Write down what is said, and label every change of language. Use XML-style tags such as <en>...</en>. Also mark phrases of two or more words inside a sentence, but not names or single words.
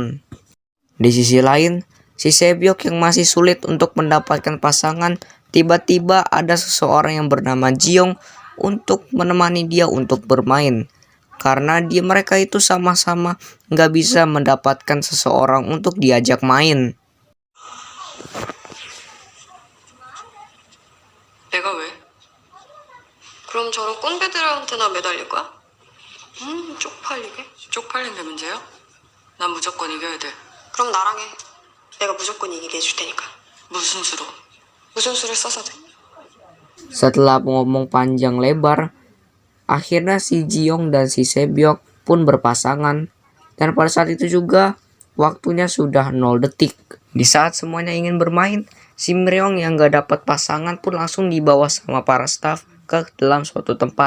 <id>Di sisi lain, si Sebyok yang masih sulit untuk mendapatkan pasangan, tiba-tiba ada seseorang yang bernama Jiyoung untuk menemani dia untuk bermain. Karena mereka itu sama-sama nggak bisa mendapatkan seseorang untuk diajak main.</id> <ko>내가 왜? 그럼 저런 꼰대들한테나 매달릴 거야? 쪽팔리게? 쪽팔린 게 문제야? 난 무조건 이겨야 돼. 그럼 나랑 해. 내가 무조건 이기게 해줄 테니까. 무슨 수로? 무슨 수를 써서 돼?</ko> <id>Setelah ngomong panjang lebar, akhirnya si Jiyoung dan si Sebyok pun berpasangan. Dan pada saat itu juga waktunya sudah 0 detik. Di saat semuanya ingin bermain, si Myeong yang gak dapat pasangan pun langsung dibawa sama para staff ke dalam suatu tempat.</id>